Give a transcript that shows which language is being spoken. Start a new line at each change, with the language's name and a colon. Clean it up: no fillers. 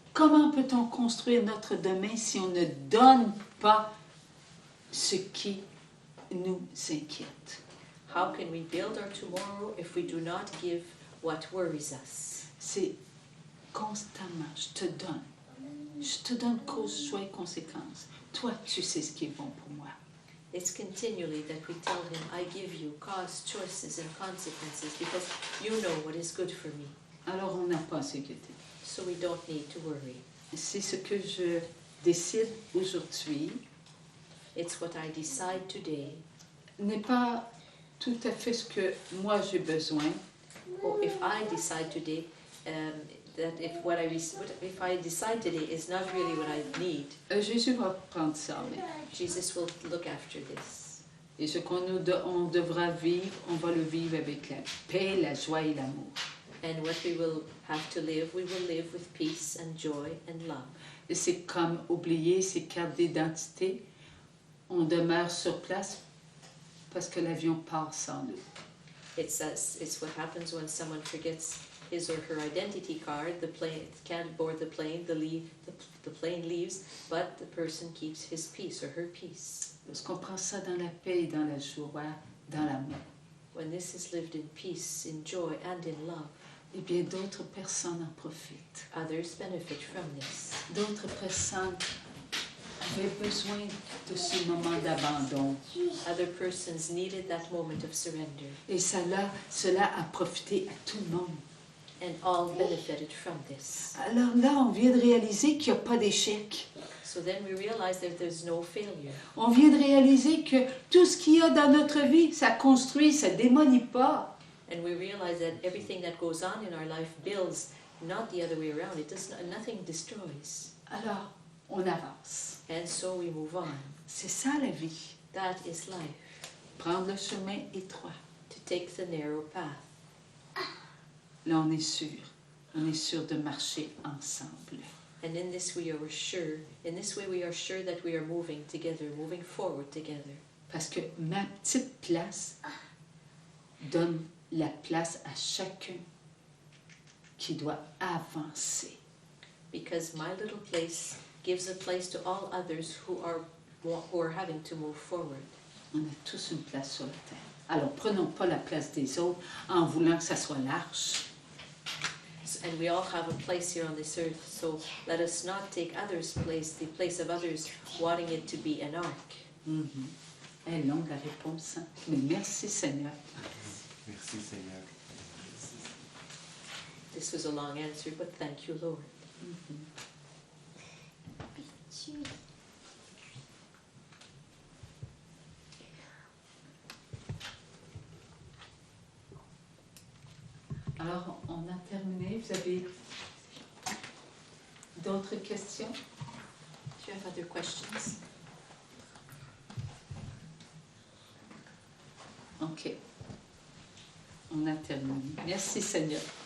French: Comment peut-on construire notre demain si on ne donne pas ce qui nous inquiète?
English: How can we build our tomorrow if we do not give what worries us?
French: C'est constamment, je te donne cause, joie et conséquence. Toi, tu sais ce qui est bon pour moi.
English: It's continually that we tell Him, I give you cause, choices and consequences because you know what is good for me.
French: Alors on n'a pas à s'inquiéter.
English: So we don't need to worry.
French: C'est ce que je décide aujourd'hui.
English: It's what I decide today.
French: N'est pas tout à fait ce que moi j'ai besoin.
English: Or if I decide today that if I decide today is not really what I need,
French: Jésus va prendre ça, mais
English: Jesus will look after this.
French: et ce on devra vivre, on va le vivre avec la paix, la joie et l'amour.
English: And what we will have to live, we will live with peace and joy and love.
French: Et c'est comme oublier ses cartes d'identité. On demeure sur place parce que l'avion part sans nous.
English: It's what happens when someone forgets his or her identity card. The plane can't board the plane. The plane leaves, but the person keeps his peace or her peace.
French: Lorsqu'on prend ça dans la paix, dans la joie, dans l'amour,
English: When this is lived in peace, in joy, and in love,
French: eh bien d'autres personnes en profitent.
English: others benefit from this.
French: D'autres personnes avaient besoin de ce moment d'abandon.
English: Other persons needed that moment of surrender,
French: Et cela a profité à tout le monde.
English: and all benefited from this.
French: Alors là, on vient de réaliser qu'il n'y a pas d'échec.
English: So then we realize that there's no failure.
French: On vient de réaliser que tout ce qu'il y a dans notre vie, ça construit, ça démolit pas.
English: And we realize that everything that goes on in our life builds, not the other way around. It does not, nothing destroys.
French: Alors, on avance.
English: And so we move on.
French: C'est ça la vie.
English: That is life.
French: Prendre le chemin étroit.
English: To take the narrow path.
French: Là, on est sûr de marcher ensemble.
English: And in this way we are sure that we are moving together, moving forward together.
French: Parce que ma petite place donne la place à chacun qui doit avancer.
English: Because my little place gives a place to all others who are having to move forward.
French: On a tous une place sur la terre. Alors, prenons pas la place des autres en voulant que ça soit large.
English: And we all have a place here on this earth, so let us not take others' place, the place of others, wanting it to be an ark.
French: Elle est longue la réponse, hein? Mais merci Seigneur. Merci Seigneur.
English: This was a long answer, but thank you, Lord.
French: Alors, on a terminé. Vous avez d'autres questions?
English: Do you have other questions?
French: OK. On a terminé. Merci Seigneur.